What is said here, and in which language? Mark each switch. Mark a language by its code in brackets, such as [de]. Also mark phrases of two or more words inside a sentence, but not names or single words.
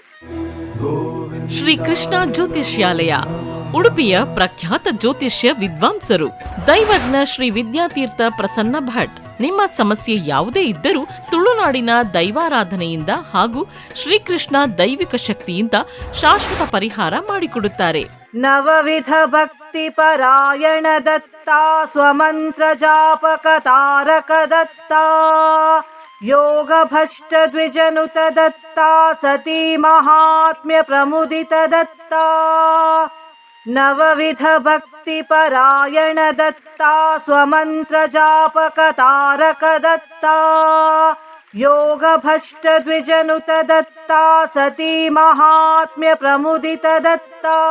[kn] ಶ್ರೀ ಕೃಷ್ಣ ಜ್ಯೋತಿಷ್ಯಾಲಯ, ಉಡುಪಿಯ ಪ್ರಖ್ಯಾತ ಜ್ಯೋತಿಷ್ಯ ವಿದ್ವಾಂಸರು, ದೈವಜ್ಞ ಶ್ರೀ ವಿದ್ಯಾತೀರ್ಥ ಪ್ರಸನ್ನ ಭಟ್. ನಿಮ್ಮ ಸಮಸ್ಯೆ ಯಾವುದೇ ಇದ್ದರೂ ತುಳುನಾಡಿನ ದೈವಾರಾಧನೆಯಿಂದ ಹಾಗೂ ಶ್ರೀಕೃಷ್ಣ ದೈವಿಕ ಶಕ್ತಿಯಿಂದ ಶಾಶ್ವತ ಪರಿಹಾರ ಮಾಡಿಕೊಡುತ್ತಾರೆ. [sa] ನವವಿಧ ಭಕ್ತಿ ಪರಾಯಣ ದತ್ತ, ಸ್ವಮಂತ್ರ ಜಾಪಕ ತಾರಕ ದತ್ತ, ಯೋಗ ಭಷ್ಟ ದ್ವಿಜನುತ ದತ್ತ, ಸತಿ ಮಹಾತ್ಮ್ಯ ಪ್ರಮುದಿತ ದತ್ತ. ನವವಿಧ ಭಕ್ತಿ ಪರಾಯಣ ದತ್ತ, ಸ್ವಮಂತ್ರ ಜಾಪಕ ತಾರಕ ದತ್ತ, ಯೋಗ ಭಷ್ಟ ದ್ವಿಜನುತ ದತ್ತ, ಸತಿ ಮಹಾತ್ಮ್ಯ ಪ್ರಮುದಿತ ದತ್ತ.